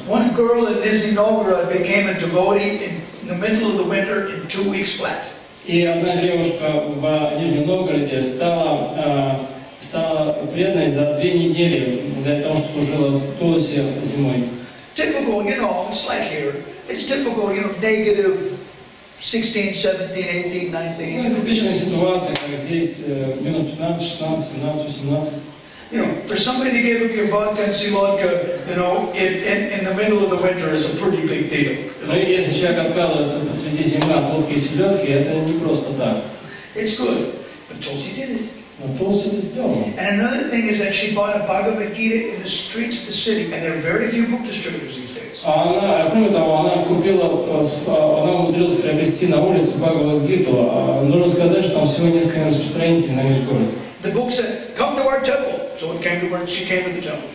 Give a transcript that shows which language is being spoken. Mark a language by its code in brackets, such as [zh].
[en] One girl in Nizhny Novgorod became a devotee in the middle of the winter in 2 weeks flat. [ru] И одна девушка в Нижнем Новгороде стала преданной за 2 недели для того, что служила Тулси зимой. [en] Typical, it's like here. It's typical, negative 16, 17, 18, 19. [ru] Ну, типичная ситуация, как здесь, минус 15, 16, 17, 18. [en] For somebody to give up your vodka and vodka, in the middle of the winter is a pretty big deal. [ru] Но если человек отказывается посреди зимы от водки и селедки, это не просто так. [en] It's good, but Tulsi did it. [ru] Но Тулси это сделала. [en] And another thing is that she bought a Bhagavad Gita in the streets of the city, and there are very few book distributors these days. [ru] Кроме того, она умудрилась приобрести на улице Бхагавад-гиту. Нужно сказать, что там всего несколько распространителей на весь город. [en] The book said, "Come to our temple," so it came to where she came to the temple.